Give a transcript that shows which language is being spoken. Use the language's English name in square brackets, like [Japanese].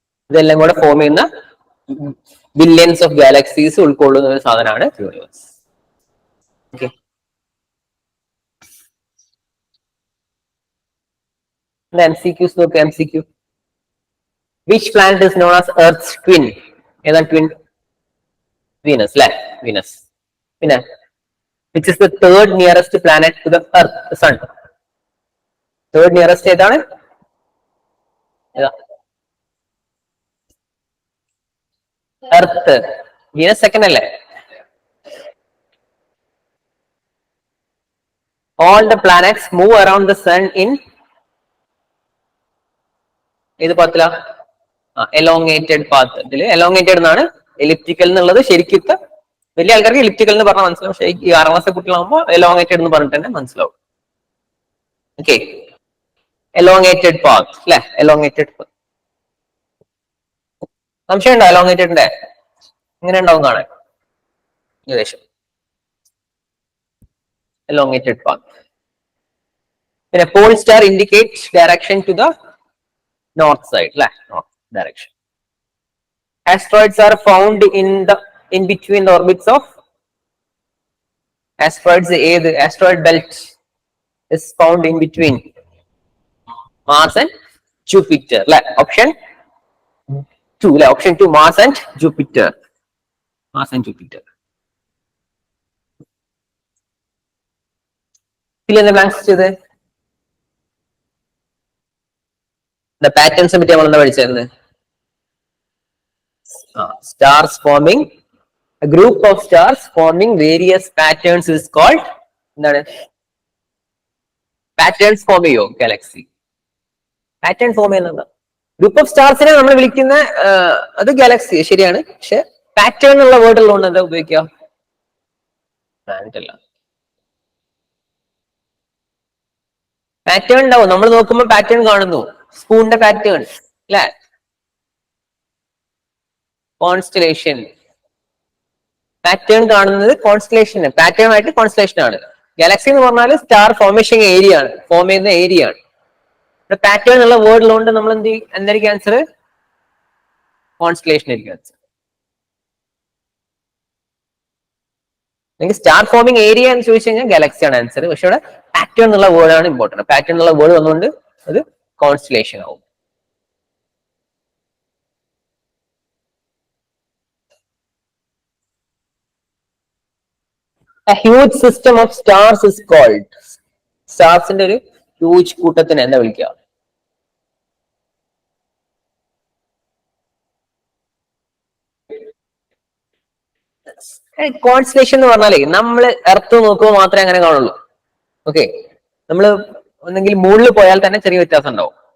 [Malayalam] ഇതെല്ലാം കൂടെ ഫോം ചെയ്യുന്ന ബില്യൺസ് ഓഫ് ഗാലക്സീസ് ഉൾക്കൊള്ളുന്ന ഒരു സാധനമാണ് യൂണിവേഴ്സ്. ഓക്കെ, MCQs നോക്ക്. [English] MCQ, which planet is known as Earth's twin? [Malayalam] ഏതാണ് ട്വിൻ? വീനസ് അല്ലെ, വീനസ്. പിന്നെ [English] which is the third nearest planet to the Earth, the Sun? Third nearest [Malayalam] ഏതാണ്? Earth. Venus second അല്ലേ? [English] All the planets move around the sun in [Malayalam] ഏത് പാത്തില? [English] Elongated path. [Malayalam] ഇതിൽ elongated എന്നാണ്, elliptical എന്നുള്ളത് ശരിക്കും വലിയ ആൾക്കാർക്ക് എലിപ്റ്റിക്കൽ എന്ന് പറഞ്ഞാൽ മനസ്സിലാവും. പക്ഷേ ഈ 6ാം ക്ലാസ് കുട്ടികളാകുമ്പോൾ എലോങ്ങേറ്റഡ് എന്ന് പറഞ്ഞിട്ട് തന്നെ മനസ്സിലാവും. ഓക്കെ, എലോങ്ങേറ്റഡ് പാത്ത് അല്ലെ, എലോങ്ങേറ്റഡ്. സംശയം ഉണ്ടോ എലോങ്ങേറ്റഡിന്റെ? ഇങ്ങനെ ഉണ്ടാവും കാണാൻ ഏകദേശം. [English] elongated path. പിന്നെ pole star indicates direction to the north side, north direction. Asteroids are found in between the orbits of asteroids. The asteroid belt is found in between Mars and Jupiter. Option 2. Option 2, Mars and Jupiter. Mars and Jupiter. Fill in the blanks ചെയ്ത്. The patterns [Malayalam] പറ്റി നമ്മൾ എന്താ പഠിച്ചിരുന്നത്? [English] Stars forming, a group of stars forming various patterns is called എന്താണ്? [Malayalam] Patterns form ചെയ്യോ Galaxy? Pattern form ചെയ്യുന്നത് group of സ്റ്റാർസിനെ നമ്മൾ വിളിക്കുന്ന അത് ഗാലക്സി ശരിയാണ്. പക്ഷെ പാറ്റേൺ എന്നുള്ള വേർഡ് ഉള്ളതുകൊണ്ട് എന്താ ഉപയോഗിക്കുക? പ്ലാനറ്റ് അല്ല. പാറ്റേൺ ഉണ്ടാവും, നമ്മൾ നോക്കുമ്പോൾ പാറ്റേൺ കാണുന്നു. സ്പൂണിന്റെ പാറ്റേൺ അല്ലെ, കോൺസ്റ്റലേഷൻ. പാറ്റേൺ കാണുന്നത് കോൺസ്റ്റലേഷൻ, പാറ്റേൺ ആയിട്ട് കോൺസ്റ്റലേഷൻ ആണ്. ഗാലക്സി എന്ന് പറഞ്ഞാൽ സ്റ്റാർ ഫോർമേഷൻ ഏരിയ ആണ്, ഫോം ചെയ്യുന്ന ഏരിയ ആണ്. പാറ്റേൺ എന്നുള്ള വേർഡ് ഉള്ളതുകൊണ്ട് നമ്മൾ എന്തായിരിക്കും ആൻസർ? കോൺസ്റ്റലേഷൻ ആയിരിക്കും ആൻസർ. സ്റ്റാർ ഫോമിംഗ് ഏരിയ എന്ന് ചോദിച്ചു കഴിഞ്ഞാൽ ഗാലക്സി ആണ് ആൻസർ. പക്ഷെ ഇവിടെ പാറ്റേൺ എന്നുള്ള വേർഡ് ആണ് ഇമ്പോർട്ടന്റ്. പാറ്റേൺ എന്നുള്ള വേർഡ് വന്നുകൊണ്ട് അത് കോൺസ്റ്റലേഷൻ ആവും. [English] A huge system of stars is called. [Malayalam] സ്റ്റാർസിന്റെ ഒരു ഹ്യൂജ് കൂട്ടത്തിന് എന്താ വിളിക്കുക? കോൺസ്റ്റലേഷൻ എന്ന് പറഞ്ഞാലേ നമ്മൾ എർത്ത് നോക്കുമ്പോൾ മാത്രമേ അങ്ങനെ കാണുള്ളൂ. ഓക്കെ, നമ്മൾ ഒന്നെങ്കിൽ മൂണിൽ പോയാൽ തന്നെ ചെറിയ വ്യത്യാസം ഉണ്ടാവും.